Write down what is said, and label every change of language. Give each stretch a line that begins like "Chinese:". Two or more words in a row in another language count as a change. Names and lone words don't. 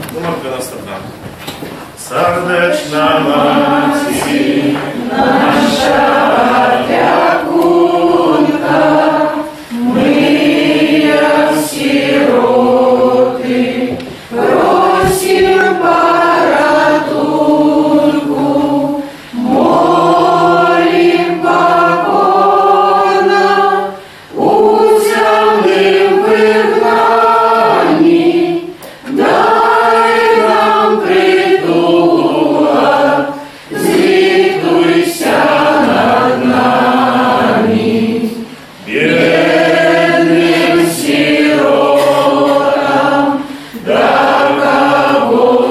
Polish: 92. Serdeczna Maci, nasza opiekunka, my jak siroty, prosimy ratunku,
Ukrainian: молим покорно, узяли вигнанні, дай нам притулок, злітуйся над нами, бідним сиротам, дай кого